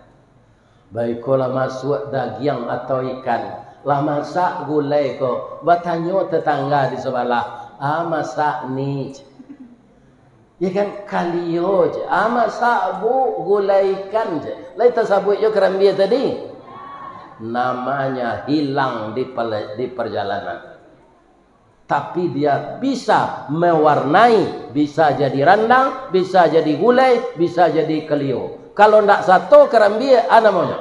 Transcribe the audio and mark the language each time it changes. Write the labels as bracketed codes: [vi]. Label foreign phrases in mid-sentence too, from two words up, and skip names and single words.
[min] Baik kolah masuk daging atau ikan. Lah masak gulai ko. [id] Bertanya tetangga di sebelah. [min] Masak ni. Ya kan kalio je. Masak bu gulai ikan je. Lai tersabut je Karambia tadi. [id] Namanya hilang di perjalanan. Tapi dia bisa mewarnai. Bisa jadi randang. Bisa jadi gulai. Bisa jadi kalio. [min] Kalau ndak satu Karambia ada maunya.